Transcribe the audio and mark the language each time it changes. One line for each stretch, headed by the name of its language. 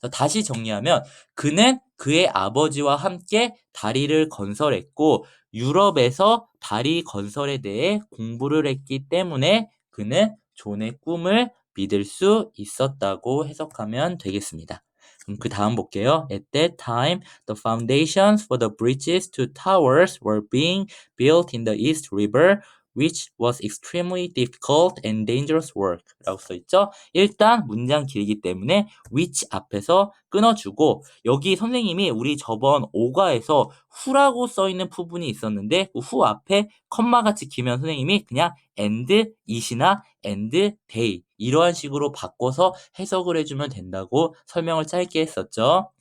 Korean: 다시 정리하면 그는 그의 아버지와 함께 다리를 건설했고 유럽에서 다리 건설에 대해 공부를 했기 때문에 그는 존의 꿈을 믿을 수 있었다고 해석하면 되겠습니다. 그럼 그 다음 볼게요.
English: At that time, the foundations for the bridges to towers were being built in the East River, which was extremely difficult and dangerous work
Korean: 라고 써있죠. 일단 문장 길기 때문에 which 앞에서 끊어주고 여기 선생님이 우리 저번 5과에서 who라고 써있는 부분이 있었는데 그 who 앞에 컴마가 찍히면 선생님이 그냥
English: and it
Korean: 이나
English: and they
Korean: 이러한 식으로 바꿔서 해석을 해주면 된다고 설명을 짧게 했었죠.